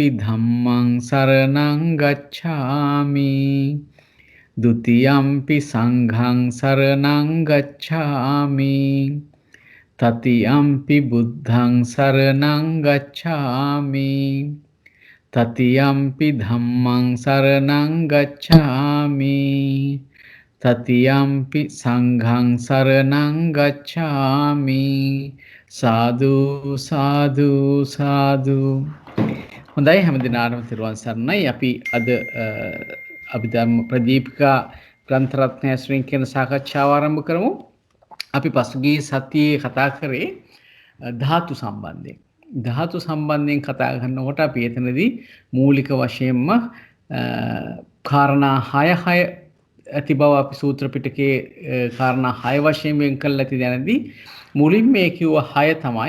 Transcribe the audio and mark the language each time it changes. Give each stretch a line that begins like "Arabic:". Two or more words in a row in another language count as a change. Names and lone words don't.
Pali: ධම්මං සරණං ගච්ඡාමි ဒ ුතියම්පි සංඝං සරණං ගච්ඡාමි තතියම්පි බුද්ධං සරණං ගච්ඡාමි තතියම්පි ධම්මං සරණං ගච්ඡාමි තතියම්පි සංඝං සරණං ගච්ඡාමි සාදු සාදු සාදු.
Sinhala: හොඳයි, හැමදිනාටම තෙරුවන් සරණයි. අපි අද අභිධර්ම ප්‍රදීපිකා ග්‍රන්ථ රත්නය ඇසුරින් කියන සාකච්ඡාව ආරම්භ කරමු. අපි පසුගිය සතියේ කතා කරේ ධාතු සම්බන්ධයෙන්. ධාතු සම්බන්ධයෙන් කතා කරනකොට අපි එතනදී මූලික වශයෙන්ම කාරණා 6 ඇති බව අපි සූත්‍ර පිටකයේ කාරණා 6 වශයෙන් වෙන් කරලා ඇති දැනදී මුලින් මේ කිව්ව 6 තමයි.